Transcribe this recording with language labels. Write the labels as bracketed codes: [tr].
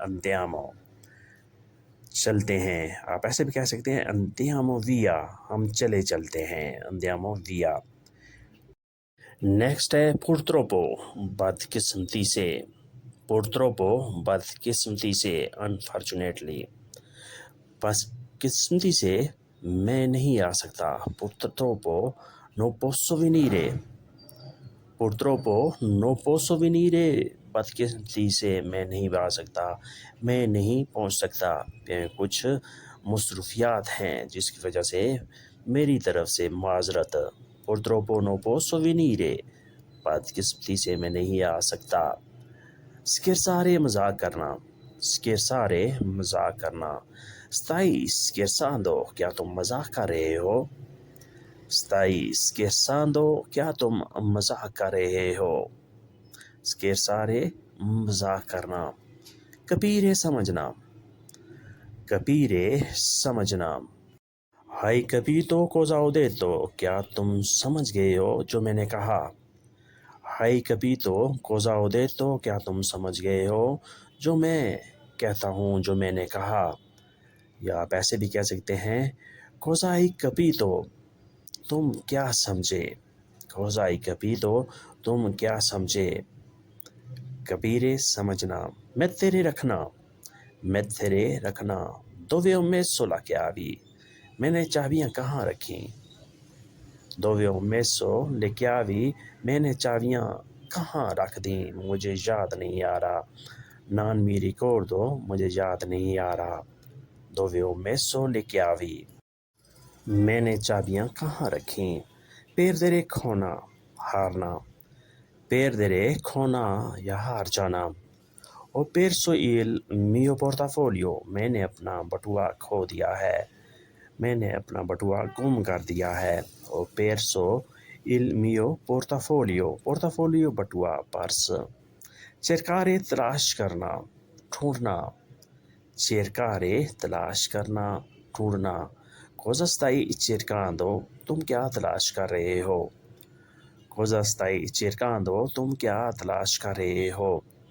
[hi] Andiamo, चलते हैं. आप ऐसे भी कह सकते हैं, [it] andiamo via, [hi] हम चले चलते हैं. [it] Andiamo via. [hi] नेक्स्ट है purtroppo, बदकिस्मती से. Purtroppo, बदकिस्मती से, unfortunately. बदकिस्मती से मैं नहीं आ सकता. [it] Purtroppo non posso venire. Purtroppo non posso venire. [hi] बदकिस्मती से मैं नहीं आ सकता, मैं नहीं पहुंच सकता. कुछ मसरूफियात हैं जिसकी वजह से मेरी तरफ से माजरत. [it] Purtroppo non posso venire. [hi] बदकिस्मती से मैं नहीं आ सकता. Scherzare, मजाक करना. Scherzare, मजाक करना. [it] Stai scherzando, [hi] क्या तुम मजाक कर रहे हो. Stai scherzando, क्या तुम मजाक कर रहे हो. Scherzare, मजाक करना. Capire, समझना. Capire, समझना. [it] Hai capito cosa ho detto, [hi] क्या तुम समझ गए हो जो मैंने कहा. [it] Hai capito cosa ho detto, [hi] क्या तुम समझ गए हो जो मैं कहता हूँ, जो मैंने कहा. या आप ऐसे भी कह सकते हैं, [it] cosa hai capito, [hi] तुम क्या समझे. [it] Cosa hai capito, [hi] तुम क्या समझे. Capire, समझना. Mettere, रखना. Mettere, रखना. [it] Dove ho messo la chiavi, [hi] मैंने चाबियाँ कहाँ रखी. [it] Dove ho messo le chiavi, [hi] मैंने चाबियाँ कहाँ रख दी, मुझे याद नहीं आ रहा. [it] Non mi ricordo, [hi] मुझे याद नहीं आ रहा. [it] Dove ho messo le chiavi, [hi] मैंने चाबियाँ कहाँ रखी. Perdere, खोना, हारना. Perdere, खोना या हार जाना. [it] Ho perso il mio portafoglio, [hi] मैंने अपना बटुआ खो दिया है, मैंने अपना बटुआ गुम कर दिया है. [it] Ho perso il mio portafoglio. [hi] Portafoglio, बटुआ, पर्स. Cercare, तलाश करना, ढूंढना. Cercare, तलाश करना, ढूंढना. [it] Cosa stai cercando, [hi] तुम क्या तलाश कर रहे हो. [it] Cosa stai cercando, [hi] तुम क्या तलाश कर रहे हो.